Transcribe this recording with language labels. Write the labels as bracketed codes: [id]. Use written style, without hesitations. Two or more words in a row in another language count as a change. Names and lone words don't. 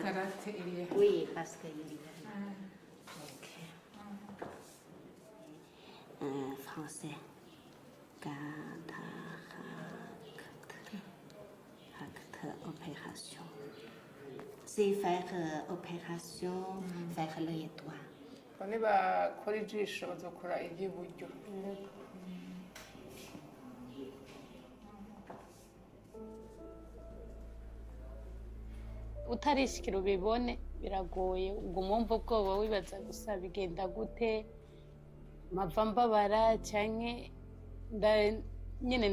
[fr] Oui, parce que il y a. Ok. Français. Cataracte. Opération. C'est faire opération, faire l'œil droit. [rn] Niba kora ijisho bazokora iry'iburyo. utarishikira ubibone biragoye uguma wumva ubwoba wibaza gusa bigenda gute mpava mbabara canke nyine